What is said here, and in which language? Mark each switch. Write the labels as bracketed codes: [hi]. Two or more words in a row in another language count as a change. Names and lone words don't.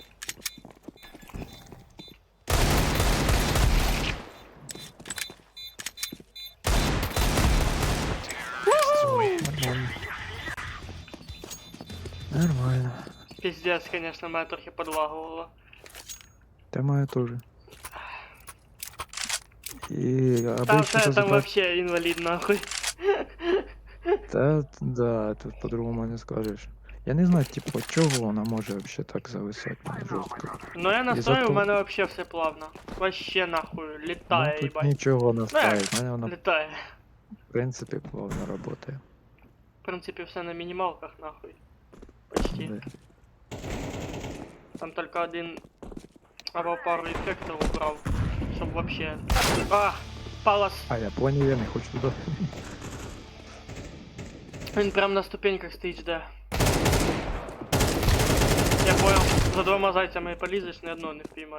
[uk] Нормально. [ru] Пиздец, конечно, [uk] мене трохи подлагувало. [ru] Та моя тоже. И Там обычно все там задача. [uk] вообще інвалід нахуй. Да, тут по-другому не скажеш. Я не знаю, типу, чого вона може вообще так зависати жорстко. Ну я І настрою, у зато, мене вообще все плавно. Вообще нахуй, ну літає, тут їбать. нічого Ну як, наставить. У мене вона, в літає. принципі, плавно працює. В принципі, все на мінімалках, нахуй. [ru] Почти. Да. [uk] Там только один або пару ефектів убрав, щоб вообще... А! Палас! А я поняв, я не хочу туди. Він прям на ступеньках стоїть, жде. Я понял, за двома зайцями полізеш, ні одного не впіймаєш.